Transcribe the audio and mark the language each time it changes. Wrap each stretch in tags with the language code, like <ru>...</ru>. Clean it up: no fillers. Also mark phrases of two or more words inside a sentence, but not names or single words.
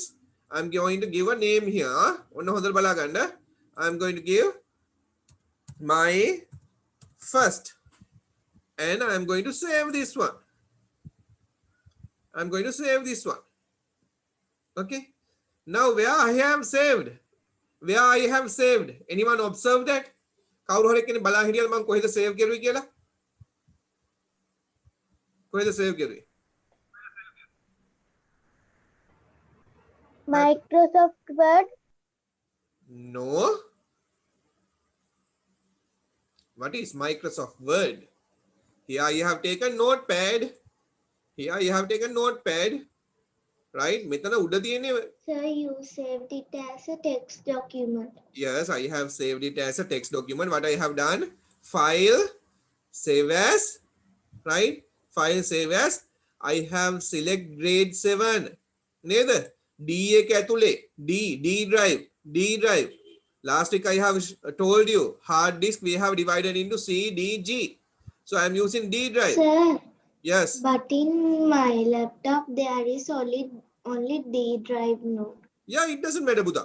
<en>I'm going to give a name here. I'm going to give my first, and I'm going to save this one. I'm going to save this one. Okay. Now where I have saved? Where I have saved? Anyone observe that?</en> <si>කවුරු හරි කෙනෙක් බලා හිටියද මම කොහෙද save කරුවේ කියලා? කොහෙද save කරුවේ?</si> <en>Microsoft Word. No. What is Microsoft Word? Here you have taken notepad. Here you have taken notepad. Right?</en> <si>මෙතන උඩ තියෙන්නේ.</si> <en>Sir, you saved it as a text document. Yes, I have saved it as a text document. What I have done? File, save as, right? File, save as. I have select grade 7.</en> <si>නේද? D එක ඇතුලේ.</si> <en>D drive. Last week I have told you, hard disk we have divided into C, D, G. So I am using D drive. Sir, Yes. but in my laptop there is only D drive now. Yeah, it doesn't matter, Buddha.</en>